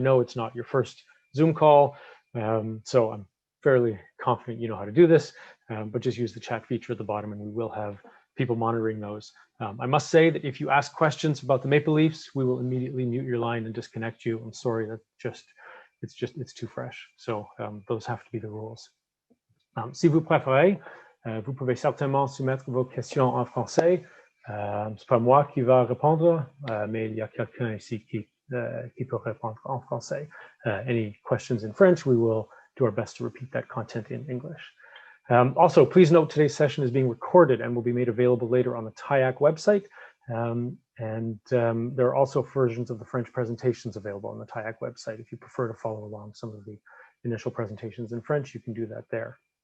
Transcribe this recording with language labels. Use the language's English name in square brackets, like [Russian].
[English] I know it's not your first Zoom call, so I'm fairly confident you know how to do this, but just use the chat feature at the bottom, and we will have people monitoring those. I must say that if you ask questions about the Maple Leafs, we will immediately mute your line and disconnect you. I'm sorry, it's too fresh. So those have to be the rules. [French] Si vous préférez, vous pouvez certainement soumettre vos questions en français. C'est pas moi qui va répondre, mais il y a quelqu'un ici qui peut répondre en français. [English] Any questions in French, we will do our best to repeat that content in English. Also, please note today's session is being recorded and will be made available later on the TIAC website. There are also versions of the French presentations available on the TIAC website. If you prefer to follow along some of the initial presentations in French, you can do that there.